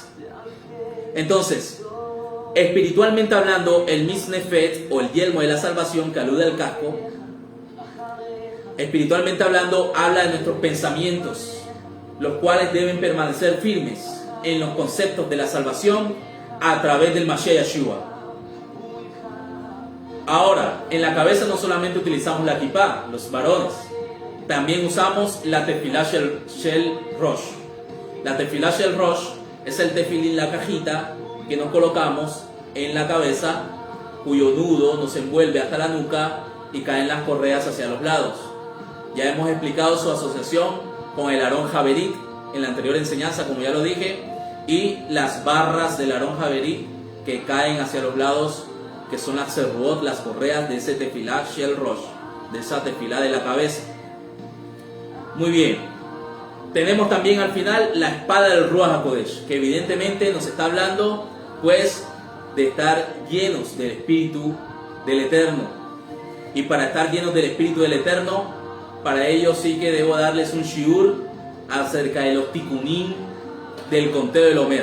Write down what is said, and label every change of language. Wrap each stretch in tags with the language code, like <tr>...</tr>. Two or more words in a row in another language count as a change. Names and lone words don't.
<es>Entonces, espiritualmente hablando, el mitznefet o el yelmo de la salvación, que alude al casco, espiritualmente hablando, habla de nuestros pensamientos, los cuales deben permanecer firmes en los conceptos de la salvación a través del Mashiach Yeshua. Ahora, en la cabeza no solamente utilizamos la kippah, los varones, también usamos la</es> <he>תפילה של ראש.</he> <es>La</es> <he>תפילה של ראש</he> <es>es el tefilín, la cajita que nos colocamos en la cabeza, cuyo nudo nos envuelve hasta la nuca y caen las correas hacia los lados. Ya hemos explicado su asociación con el</es> <he>ארון הברית</he> <es>en la anterior enseñanza, como ya lo dije, y las barras del</es> <he>ארון הברית</he> <es>que caen hacia los lados, que son las serruot, las correas de ese</es> <he>תפילה של ראש,</he> <es>de esa tefilá de la cabeza. Muy bien. Tenemos también al final la espada del</es> <he>רוח הקודש,</he> <es>que evidentemente nos está hablando pues de estar llenos del Espíritu del Eterno. Y para estar llenos del Espíritu del Eterno, para ello sí que debo darles un shiur acerca de los tikkunim del conteo del Omer.</es>